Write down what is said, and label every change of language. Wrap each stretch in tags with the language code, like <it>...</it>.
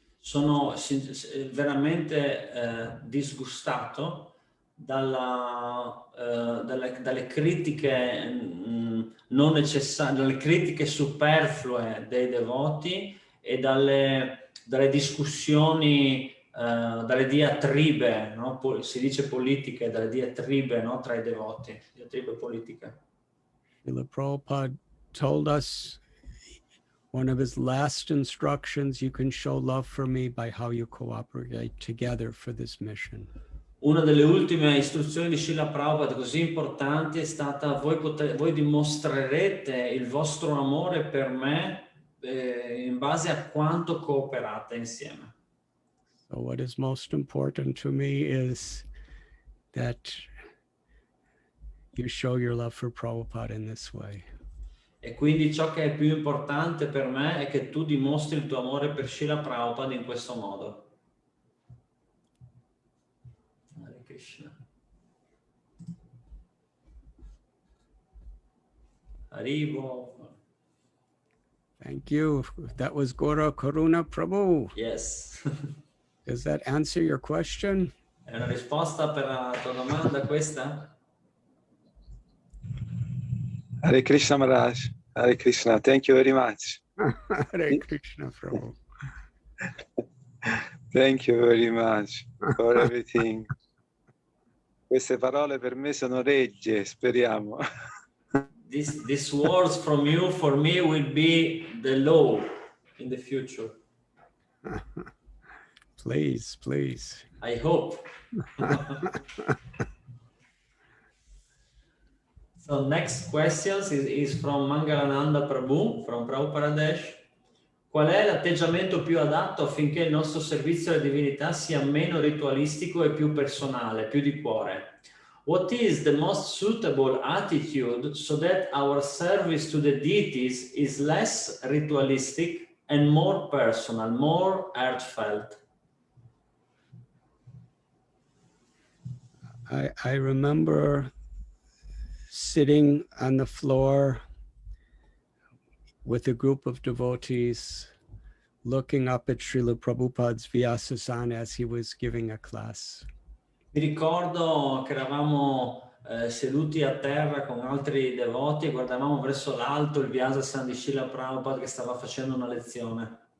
<it>Sono veramente disgustato dalle critiche non necessarie, dalle critiche superflue dei devoti e dalle discussioni, dalle diatribe, no? Si dice politiche, dalle diatribe, no? Tra i devoti, diatribe politiche.</it> <en>Srila Prabhupada told us one of his last instructions, you can show love for me by how you cooperate together for this mission.</en> <it>Una delle ultime istruzioni di Srila Prabhupada così importanti è stata voi dimostrerete il vostro amore per me in base a quanto cooperate insieme.</it> <en>So what is most important to me is that you show your love for Prabhupada in this way.</en> <it>E quindi ciò che è più importante per me è che tu dimostri il tuo amore per Srila Prabhupada in questo modo.</it> <en>Hare Krishna. Haribo. Thank you. That was Gora Karuna Prabhu. Yes. Does that answer your question?</en> <it>È una risposta per la tua domanda questa?</it> <en>Hare Krishna Maharaj. Hare Krishna. Thank you very much. Hare Krishna Prabhu. Thank you very much for everything.</en> <it>Queste parole per me sono regge, speriamo.</it> <en>these words from you for me will be the law in the future. Please, please. I hope. So next question is from Mangalananda Prabhu, from Prabhupada Pradesh.</en> <it>Qual è l'atteggiamento più adatto affinché il nostro servizio alle divinità sia meno ritualistico e più personale, più di cuore?</it> <en>What is the most suitable attitude so that our service to the deities is less ritualistic and more personal, more heartfelt? I remember sitting on the floor with a group of devotees looking up at Srila Prabhupada's Vyasasana as he was giving a class.</en> <it>Mi ricordo che eravamo seduti a terra con altri devoti e guardavamo verso l'alto il Vyasasana di Srila Prabhupada che stava facendo una lezione.</it>